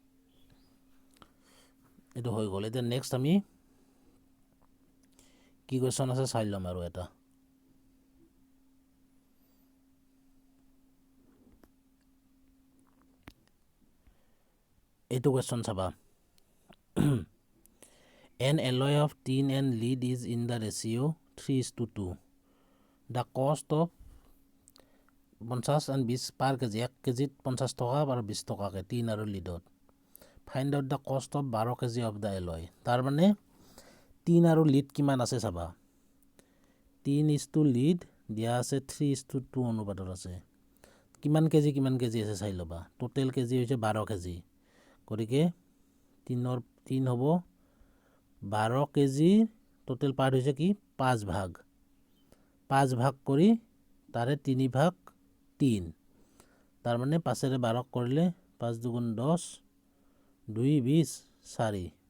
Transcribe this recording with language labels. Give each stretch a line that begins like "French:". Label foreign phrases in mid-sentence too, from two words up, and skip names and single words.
Assamese: এইটো হৈ গ'ল এতিয়া নেক্সট আমি কি কুৱেশ্যন আছে চাই ল'ম আৰু এটা এইটো কুৱেশ্যন চাবা
English: an alloy of tin and lead is in the ratio 3:2 the cost of 50 and 20 per kg
Assamese: 1 কেজিত 50 টকা আৰু 20 টকাকৈ
English: tin আৰু leadত find out the cost of 12 kg of the alloy
Assamese: তাৰ মানে
English: tin আৰু lead
Assamese: কিমান আছে চাবা
English: tin is to lead
Assamese: দিয়া আছে 3:2 অনুপাতত আছে কিমান কেজি আছে চাই ল'বা
English: total kg
Assamese: হৈছে 12 কেজি গতিকে 3 হ'ব 12 কেজি
English: total part
Assamese: হৈছে কি 5 ভাগ কৰি তাৰে 3 ভাগ 3 তাৰ মানে 5ৰে 12 কৰিলে 5 দুগুণ 10 2 20 4